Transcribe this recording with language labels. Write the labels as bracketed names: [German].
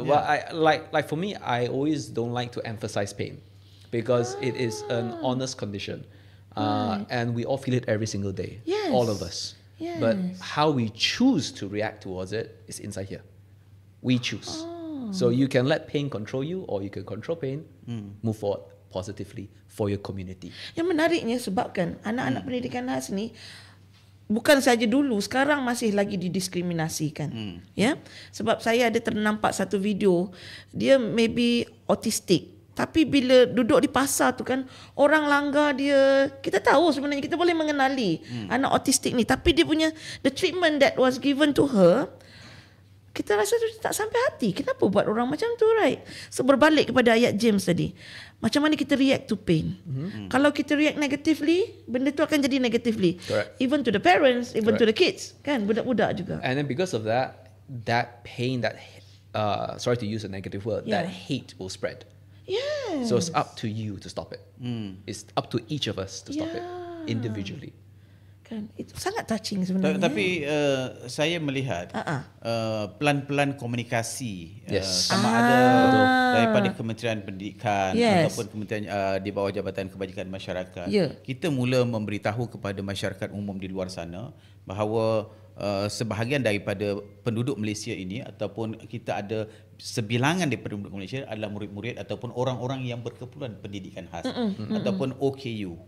[English] Well, like for me, I always don't like to emphasize pain because it is an honest condition, and we all feel it every single day. All of us. But how we choose to react towards it is inside here. We choose. So you can let pain control you, or you can control pain, move forward positively for your community. [Malay] Yang menariknya sebabkan anak-anak pendidikan khas ni bukan saja dulu, sekarang masih lagi didiskriminasikan. Ya, sebab saya ada ternampak satu video, dia maybe autistic, tapi bila duduk di pasar tu kan, orang langgar dia, kita tahu sebenarnya, kita boleh mengenali anak autistik ni, tapi dia punya [English] the treatment that was given to her, [Malay] kita rasa tu tak sampai hati. Kenapa buat orang macam tu, right? So berbalik kepada ayat James tadi, macam mana kita react to pain. Kalau kita react negatively, benda tu akan jadi negatively. [English] Correct. Even to the parents, even to the kids, kan, [Malay] budak-budak juga. [English] And then because of that pain, that sorry to use a negative word, that hate will spread. Yes. So it's up to you to stop it. It's up to each of us to stop it individually. [Malay] Kan, itu sangat touching sebenarnya. Tapi saya melihat pelan-pelan komunikasi sama ada daripada Kementerian Pendidikan ataupun kementerian di bawah Jabatan Kebajikan Masyarakat, kita mula memberitahu kepada masyarakat umum di luar sana bahawa sebahagian daripada penduduk Malaysia ini, ataupun kita ada sebilangan daripada penduduk Malaysia adalah murid-murid ataupun orang-orang yang berkeperluan pendidikan khas ataupun OKU.